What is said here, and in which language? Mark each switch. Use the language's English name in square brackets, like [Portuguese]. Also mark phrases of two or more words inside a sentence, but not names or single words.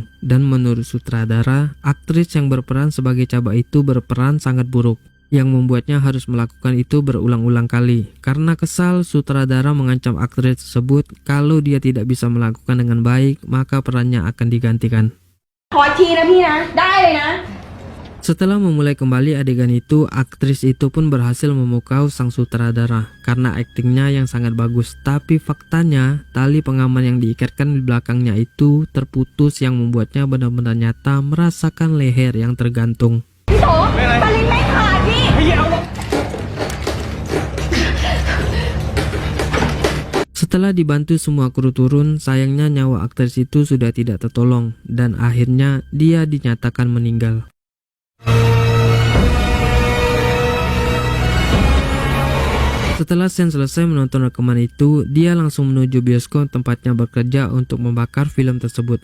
[Indonesian] Dan menurut sutradara, aktris yang berperan sebagai Chaba itu berperan sangat buruk, yang membuatnya harus melakukan itu berulang-ulang kali. Karena kesal, sutradara mengancam aktris tersebut kalau dia tidak bisa melakukan dengan baik, maka perannya akan digantikan. [Thai] ขออีกทีนะพี่นะ ได้เลยนะ [Indonesian] Setelah memulai kembali adegan itu, aktris itu pun berhasil memukau sang sutradara karena aktingnya yang sangat bagus. Tapi faktanya, tali pengaman yang diikatkan di belakangnya itu terputus yang membuatnya benar-benar nyata merasakan leher yang tergantung. [Thai] พี่โสปาลินไม่ขาดพี่ [Indonesian] Setelah dibantu semua kru turun, sayangnya nyawa aktris itu sudah tidak tertolong dan akhirnya dia dinyatakan meninggal. Setelah Sen selesai menonton rekaman itu, dia langsung menuju bioskop tempatnya bekerja untuk membakar film tersebut.